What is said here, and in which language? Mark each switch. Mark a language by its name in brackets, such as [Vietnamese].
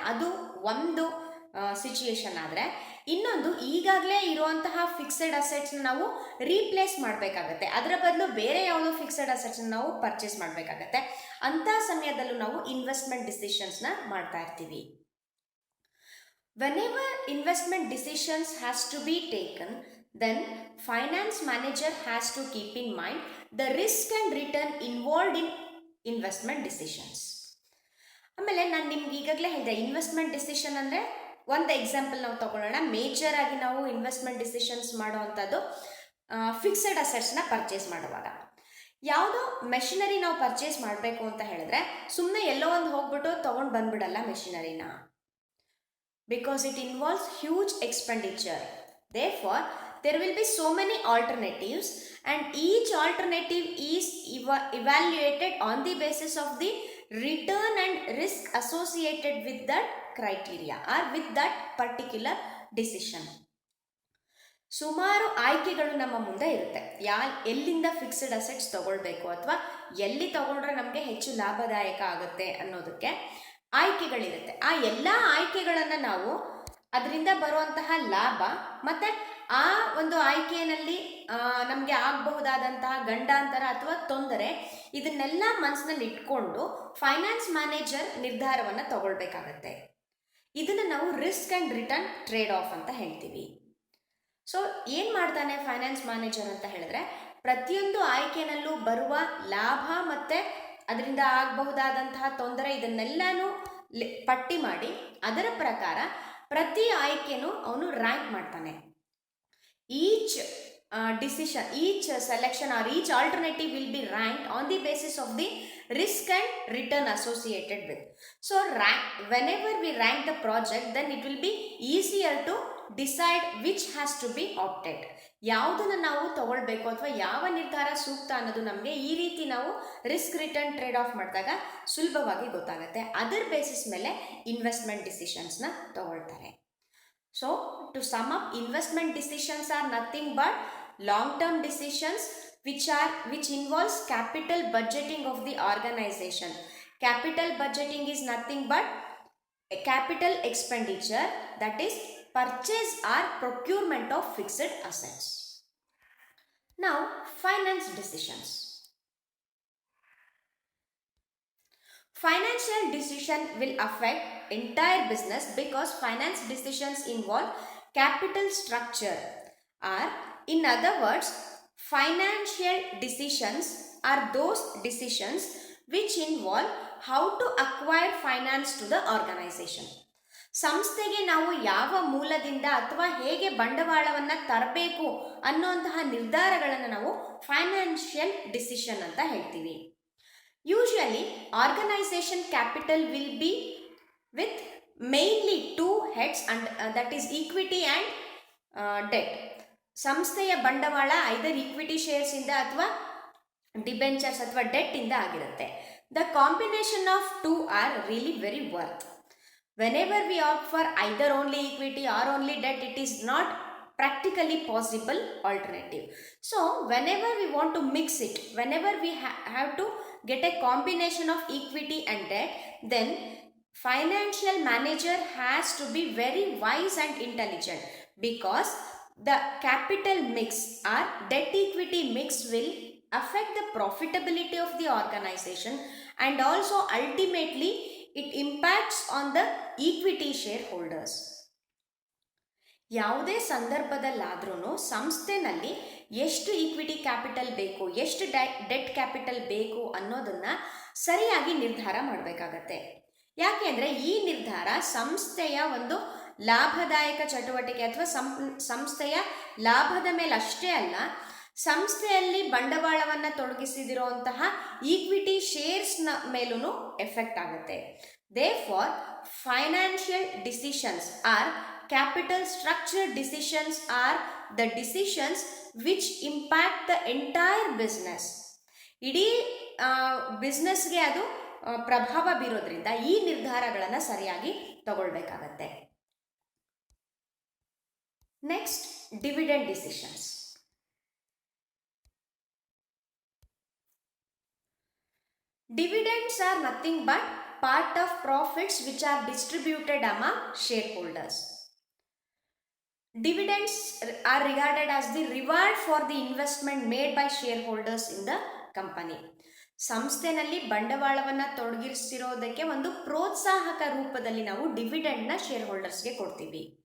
[Kannada] ಅದು ಒಂದು ಸಿಚುಯೇಷನ್. ಆದರೆ ಇನ್ನೊಂದು, ಈಗಾಗಲೇ ಇರುವಂತಹ ಫಿಕ್ಸ್ಡ್ ಅಸೆಟ್ಸ್ನ ನಾವು ರೀಪ್ಲೇಸ್ ಮಾಡಬೇಕಾಗತ್ತೆ, ಅದರ ಬದಲು ಬೇರೆ ಯಾವುದೋ ಫಿಕ್ಸ್ಡ್ ಅಸೆಟ್ಸ್ನ ನಾವು ಪರ್ಚೇಸ್ ಮಾಡಬೇಕಾಗತ್ತೆ. ಅಂಥ ಸಮಯದಲ್ಲೂ ನಾವು ಇನ್ವೆಸ್ಟ್ಮೆಂಟ್ ಡಿಸಿಷನ್ಸ್ನ ಮಾಡ್ತಾ ಇರ್ತೀವಿ. [English] Whenever investment decisions has to be taken, then finance manager has to keep in mind the risk and return involved in investment decisions. [Kannada] ಆಮೇಲೆ ನಾನು ನಿಮ್ಗೆ ಈಗಾಗಲೇ ಹೇಳಿದೆ, ಇನ್ವೆಸ್ಟ್ಮೆಂಟ್ ಡಿಸಿಷನ್ ಅಂದರೆ ಒಂದು ಎಕ್ಸಾಂಪಲ್ ನಾವು ತಗೊಳ್ಳೋಣ. ಮೇಜರ್ ಆಗಿ ನಾವು ಇನ್ವೆಸ್ಟ್ಮೆಂಟ್ ಡಿಸಿಷನ್ಸ್ ಮಾಡುವಂಥದ್ದು ಫಿಕ್ಸ್ಡ್ ಅಸೆಟ್ಸ್ನ ಪರ್ಚೇಸ್ ಮಾಡುವಾಗ. ಯಾವುದೋ ಮೆಷಿನರಿ ನಾವು ಪರ್ಚೇಸ್ ಮಾಡಬೇಕು ಅಂತ ಹೇಳಿದ್ರೆ ಸುಮ್ಮನೆ ಎಲ್ಲೋ ಒಂದು ಹೋಗ್ಬಿಟ್ಟು ತೊಗೊಂಡು ಬಂದ್ಬಿಡಲ್ಲ ಮೆಷಿನರಿನ, [English] Because it involves huge expenditure. Therefore, there will be so many alternatives and each alternative is evaluated on the basis of the return and risk associated with that criteria or with that particular decision. [Kannada] ಸುಮಾರು ಆಯ್ಕೆಗಳು ನಮ್ಮ ಮುಂದೆ ಇರುತ್ತೆ. ಎಲ್ಲಿಂದ fixed assets ತಗೊಳ್ಬೇಕು ಅಥವಾ ಎಲ್ಲಿ ತಗೊಂಡ್ರೆ ನಮಗೆ ಹೆಚ್ಚು ಲಾಭದಾಯಕ ಆಗುತ್ತೆ ಅನ್ನೋದಕ್ಕೆ ಆಯ್ಕೆಗಳಿರುತ್ತೆ. ಆ ಎಲ್ಲ ಆಯ್ಕೆಗಳನ್ನು ನಾವು ಅದರಿಂದ ಬರುವಂತಹ ಲಾಭ ಮತ್ತು ಆ ಒಂದು ಆಯ್ಕೆಯಲ್ಲಿ ನಮಗೆ ಆಗಬಹುದಾದಂತಹ ಗಂಡಾಂತರ ಅಥವಾ ತೊಂದರೆ, ಇದನ್ನೆಲ್ಲ ಮನಸ್ಸಿನಲ್ಲಿ ಇಟ್ಕೊಂಡು ಫೈನಾನ್ಸ್ ಮ್ಯಾನೇಜರ್ ನಿರ್ಧಾರವನ್ನು ತಗೊಳ್ಬೇಕಾಗತ್ತೆ. ಇದನ್ನು ನಾವು risk and return trade of ಅಂತ ಹೇಳ್ತೀವಿ. ಸೊ ಏನು ಮಾಡ್ತಾನೆ ಫೈನಾನ್ಸ್ ಮ್ಯಾನೇಜರ್ ಅಂತ ಹೇಳಿದ್ರೆ, ಪ್ರತಿಯೊಂದು ಆಯ್ಕೆನಲ್ಲೂ ಬರುವ ಲಾಭ ಮತ್ತು ಅದರಿಂದ ಆಗಬಹುದಾದಂತಹ ತೊಂದರೆ ಇದನ್ನೆಲ್ಲನೂ ಪಟ್ಟಿ ಮಾಡಿ ಅದರ ಪ್ರಕಾರ ಪ್ರತಿ ಆಯ್ಕೆನೂ ಅವನು ರ್ಯಾಂಕ್ ಮಾಡ್ತಾನೆ. [English] Each decision, each selection or each alternative will be ranked on the basis of the risk and return associated with. So whenever we rank the project, then it will be easier to decide which has to be opted. [Kannada] ಯಾವುದನ್ನು ನಾವು ತಗೊಳ್ಬೇಕು ಅಥವಾ ಯಾವ ನಿರ್ಧಾರ ಸೂಕ್ತ ಅನ್ನೋದು ನಮಗೆ ಈ ರೀತಿ ನಾವು ರಿಸ್ಕ್ ರಿಟರ್ನ್ ಟ್ರೇಡ್ ಆಫ್ ಮಾಡಿದಾಗ ಸುಲಭವಾಗಿ ಗೊತ್ತಾಗುತ್ತೆ. ಅದರ ಬೇಸಿಸ್ ಮೇಲೆ ಇನ್ವೆಸ್ಟ್ಮೆಂಟ್ ಡಿಸಿಷನ್ಸ್ನ ತಗೊಳ್ತಾರೆ. [English] So to sum up, investment decisions are nothing but long-term decisions which involves capital budgeting of the organization. Capital budgeting is nothing but a capital expenditure, that is purchase or procurement of fixed assets. Now, finance decisions. Financial decision will affect entire business because finance decisions involve capital structure, or in other words, financial decisions are those decisions which involve how to acquire finance to the organization. [Kannada] ಸಂಸ್ಥೆಗೆ ನಾವು ಯಾವ ಮೂಲದಿಂದ ಅಥವಾ ಹೇಗೆ ಬಂಡವಾಳವನ್ನು ತರಬೇಕು ಅನ್ನುವಂತಹ ನಿರ್ಧಾರಗಳನ್ನು ನಾವು ಫೈನಾನ್ಷಿಯಲ್ ಡಿಸಿಷನ್ ಅಂತ ಹೇಳ್ತೀವಿ. [English] Usually, organization capital will be with mainly two heads, and that is equity and debt. [Kannada] ಸಂಸ್ಥೆಯ ಬಂಡವಾಳ ಐದರ್ ಈಕ್ವಿಟಿ ಶೇರ್ಸ್ ಇಂದ ಅಥವಾ ಡಿಬೆಂಚರ್ಸ್ ಅಥವಾ ಡೆಟ್ ಇಂದ ಆಗಿರುತ್ತೆ. [English] The combination of two are really very worth. Whenever we opt for either only equity or only debt, it is not practically possible alternative. So whenever we want to mix it, whenever we have to get a combination of equity and debt, then financial manager has to be very wise and intelligent, because the capital mix or debt equity mix will affect the profitability of the organization, and also ultimately it impacts on the equity shareholders. [Kannada] ಯಾವುದೇ ಸಂದರ್ಭದಲ್ಲಾದ್ರೂ ಸಂಸ್ಥೆನಲ್ಲಿ ಎಷ್ಟು equity capital ಬೇಕು, ಎಷ್ಟು debt capital ಬೇಕು ಅನ್ನೋದನ್ನು ಸರಿಯಾಗಿ ನಿರ್ಧಾರ ಮಾಡಬೇಕಾಗತ್ತೆ. ಯಾಕೆಂದರೆ ಈ ನಿರ್ಧಾರ ಸಂಸ್ಥೆಯ ಒಂದು ಲಾಭದಾಯಕ ಚಟುವಟಿಕೆ ಅಥವಾ ಸಂಸ್ಥೆಯ ಲಾಭದ ಮೇಲೆ ಅಷ್ಟೇ ಅಲ್ಲ, ಸಂಸ್ಥೆಯಲ್ಲಿ ಬಂಡವಾಳವನ್ನು ತೊಡಗಿಸಿದಿರುವಂತಹ ಈಕ್ವಿಟಿ ಶೇರ್ಸ್ನ ಮೇಲೂ ಎಫೆಕ್ಟ್ ಆಗುತ್ತೆ. [English] Therefore financial decisions are capital structure decisions are the decisions which impact the entire business. [Kannada] ಇಡೀ ಬಿಸ್ನೆಸ್ಗೆ ಅದು ಪ್ರಭಾವ ಬೀರೋದ್ರಿಂದ ಈ ನಿರ್ಧಾರಗಳನ್ನು ಸರಿಯಾಗಿ ತಗೊಳ್ಬೇಕಾಗತ್ತೆ. Next, dividend decisions. [English] Dividends are nothing but part of profits which are distributed among shareholders. Dividends are regarded as the reward for the investment made by shareholders in the company. [Kannada] ಸಂಸ್ಥೆನಲ್ಲಿ ಬಂಡವಾಳವನ್ನು ತೊಡಗಿಸಿರೋದಕ್ಕೆ ಒಂದು ಪ್ರೋತ್ಸಾಹಕ ರೂಪದಲ್ಲಿ ನಾವು ಡಿವಿಡೆಂಡ್ನ ಶೇರ್ ಹೋಲ್ಡರ್ಸ್ಗೆ ಕೊಡ್ತೀವಿ.